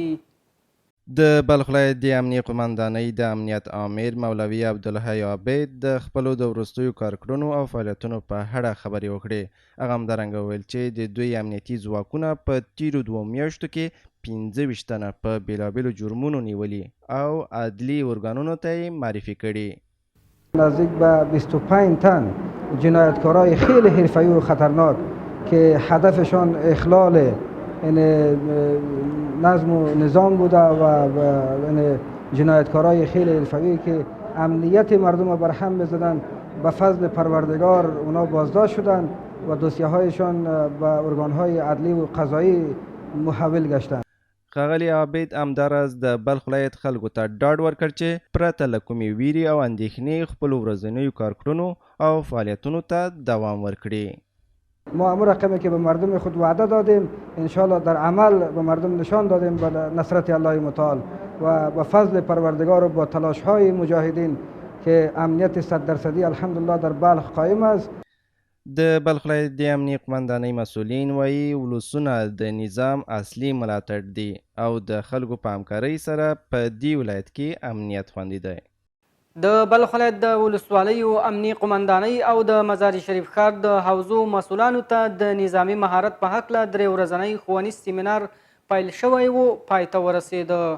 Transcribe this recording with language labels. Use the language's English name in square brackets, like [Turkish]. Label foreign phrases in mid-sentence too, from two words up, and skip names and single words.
[Pashto] د بلخ ولایت د امنیې قمندانۍ د امنیت آمر مولوي عبدالحی عابد د خپلو د وروستیو کارکړنو او فعالیتونو په اړه خبرې وکړې. هغه همدارنګه وویل چې د دوی امنیتي ځواکونه په تیرو 2 میاشتو کې 15 تنه په بېلابېلو جرمونو نیولي او عدلي ارګانونو ته یې معرفي کړي. [Persian] نزدیک به 25 تن جنایتکارای خیلی حرفه‌ای و خطرناک که هدفشان اخلال نظم و نظام بوده و جنایتکارای خیلی حرفه‌ای که امنیت مردم را برهم می‌زدند، به فضل پروردگار اونا بازداشت شدند و دوسیه هایشان به ارگانهای عدلی و قضایی محول گشتند. [Pashto] ښاغلي عابد همداراز د بلخ ولایت خلکو ته ډاډ ورکړ چې پرته له کومې ویرې او اندېښنې خپلو ورځنیو کارکړنو او فعالیتونو ته دوام ورکړي. [Persian] ما امور رقمی که به مردم خود وعده دادیم انشاءالله در عمل به مردم نشان دادیم به نصرت الله متعال و به فضل پروردگار و با تلاش های مجاهدین که امنیت 100% الحمدلله در بلخ قائم است. [Pashto] د بلخ ولایت د امنیې قمندانۍ مسؤلین وایي ولسونه د نظام اصلي ملاتړ دي او د خلکو په همکارۍ سره په دې ولایت کې امنیت خوندي دی. د بلخ ولایت د ولسوالیو امنیې قمندانۍ او د مزار شریف ښار د حوزو مسؤلانو ته د نظامي مهارت په هکله 3 ورځنی ښوونیز سیمینار پیل شوی و، پای ته ورسېده.